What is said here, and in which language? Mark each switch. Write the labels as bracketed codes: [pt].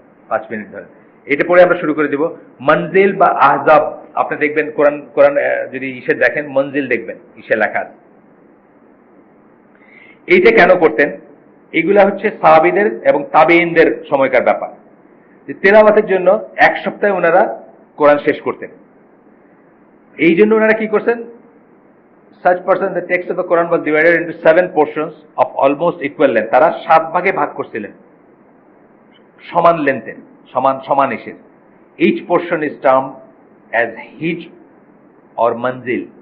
[bn] 5 minute ধরে এটা পড়ে আমরা শুরু করে দিব। মনজিল বা আহজাব, আপনি দেখবেন কোরআন যদি ইসে দেখেন, মনজিল দেখবেন ইসে লেখা আছে। এইটা কেন করতেন? এগুলা হচ্ছে সাহাবীদের এবং তাবেঈনদের সময়কার ব্যাপার। তেলাওয়াতের জন্য 1 সপ্তাহে ওনারা কোরআন শেষ করতেন। এই জন্য ওনারা কি করছেন? [en] Such person, the text of the Quran was divided into 7 portions of almost equal length. [bn] তারা 7 ভাগে ভাগ করছিলেন, সমান লেন্থে, সমান ইসের। [en] Each portion is termed as hijb or manzil.